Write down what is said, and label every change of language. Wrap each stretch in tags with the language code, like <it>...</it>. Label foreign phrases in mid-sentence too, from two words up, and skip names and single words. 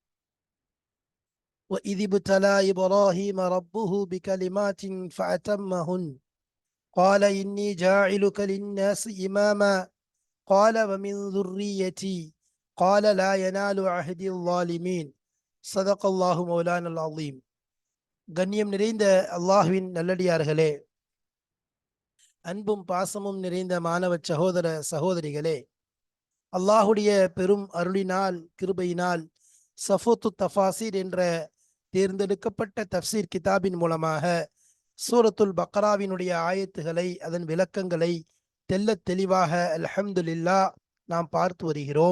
<ar>وإذ ابتلى إبراهيم ربه بكلمات فأتمهن قال إني جاعلك للناس إماما قال ومن ذريتي قال لا ينال عهد الظالمين. صدق الله مولانا العظيم.</ar> <ta>கண்ணியம் நிறைந்த அல்லாஹ்வின் நல்லடியார்களே, அன்பும் பாசமும் நிறைந்த மாணவ சகோதர சகோதரிகளே, அல்லாஹுடைய பெரும் அருளினால் கிருபையினால் சஃபூத்து தஃபாசீர் என்ற தேர்ந்தெடுக்கப்பட்ட தஃப்சீர் கிதாபின் மூலமாக சூரத்துல் பக்ராவினுடைய ஆயத்துகளை, அதன் விளக்கங்களை தெள்ளத் தெளிவாக அல்ஹம்துலில்லாஹ் நாம் பார்த்து வருகிறோம்.</ta>